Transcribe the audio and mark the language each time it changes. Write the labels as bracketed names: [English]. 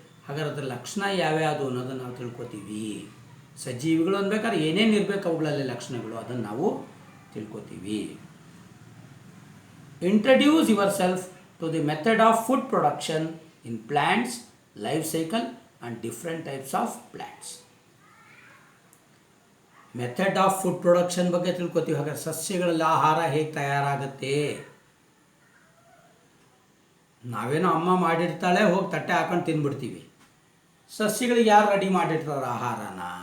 [Kannada] ಹಾಗಾದ್ರೆ ಅದರ ಲಕ್ಷಣ ಯಾವ್ಯಾವುದು ಅನ್ನೋದನ್ನು ನಾವು ತಿಳ್ಕೊತೀವಿ. ಸಜೀವಿಗಳು ಅನ್ಬೇಕಾದ್ರೆ ಏನೇನು ಇರಬೇಕು ಅವುಗಳಲ್ಲಿ ಲಕ್ಷಣಗಳು, ಅದನ್ನು ನಾವು ತಿಳ್ಕೊತೀವಿ. [English] Introduce yourself to the method of food production in plants, life cycle and different types of plants. Method of food production [Kannada] ಬಗ್ಗೆ ತಿಳ್ಕೊತೀವಿ. ಹಾಗಾದ್ರೆ ಸಸ್ಯಗಳಲ್ಲಿ ಆಹಾರ ಹೇಗೆ ತಯಾರಾಗುತ್ತೆ? ನಾವೇನೋ ಅಮ್ಮ ಮಾಡಿರ್ತಾಳೆ, ಹೋಗಿ ತಟ್ಟೆ ಹಾಕೊಂಡು ತಿಂದ್ಬಿಡ್ತೀವಿ. ಸಸ್ಯಗಳಿಗೆ ಯಾರು ರೆಡಿ ಮಾಡಿರ್ತಾರೆ ಆಹಾರನ?